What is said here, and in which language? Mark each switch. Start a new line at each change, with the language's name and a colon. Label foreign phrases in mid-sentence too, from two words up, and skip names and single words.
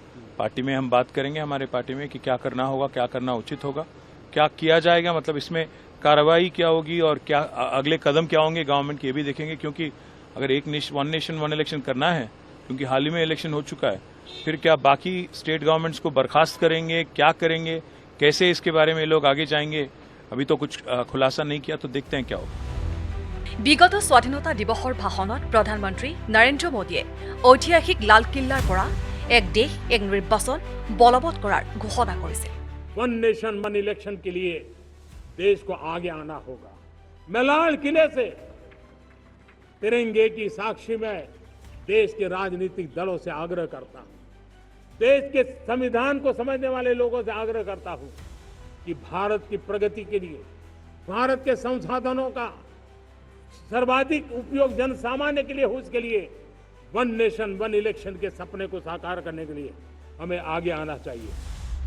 Hindi: पार्टी में हम बात करेंगे, हमारे पार्टी में, कि क्या करना होगा, क्या करना उचित होगा, क्या किया जाएगा, मतलब इसमें कार्रवाई क्या होगी और क्या अगले कदम क्या होंगे गवर्नमेंट के, ये भी देखेंगे। क्योंकि अगर
English: 1 nation 1 election
Hindi: करना है, क्योंकि हाल ही में इलेक्शन हो चुका है, फिर क्या बाकी
English: state governments
Hindi: को बर्खास्त करेंगे, क्या करेंगे, कैसे इसके बारे में लोग आगे जाएंगे, अभी तो कुछ खुलासा नहीं किया, तो देखते हैं क्या होगा।
Assamese: বিগত স্বাধীনতা দিৱসৰ ভাষণত প্ৰধানমন্ত্ৰী নৰেন্দ্ৰ মোদীয়ে ঐতিহাসিক লালকিল্লাৰ পৰা এক দেশ এক নিৰ্বাচন বলবৎ কৰাৰ ঘোষণা কৰিছে।
English: 1 nation 1 election
Hindi: के लिए देश को आगे आना होगा। मैं लाल किले से तिरंगे की साक्षी में देश के राजनीतिक दलों से आग्रह करता हूं, देश के संविधान को समझने वाले लोगों से आग्रह करता हूं कि भारत की प्रगति के लिए, भारत के संसाधनों का सर्वाधिक उपयोग जन सामान्य के लिए हो, उसके लिए
English: 1 nation 1 election
Hindi: के सपने को साकार करने के लिए हमें आगे आना चाहिए।